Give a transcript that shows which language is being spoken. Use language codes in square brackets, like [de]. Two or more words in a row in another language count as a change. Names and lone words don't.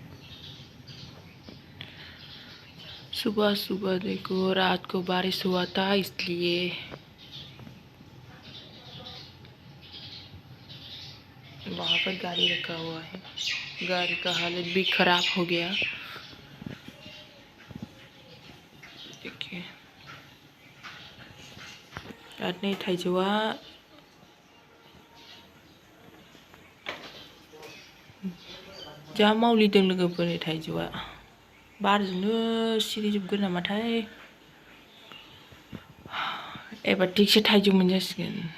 [hi] सुबह सुबह देखो, रात को बारिश हुआ था इसलिए वहाँ पर गाड़ी रखा हुआ है। गाड़ी का हालत भी खराब हो गया। देखिए, [brx] आरनै थाइजौआ जा मावलिदों लोगोफोरनि थाइजौआ बारजोंनो सिरिजोबगोन नामाथाय। एबार थिगसे थाइजौ मोनजासिगोन।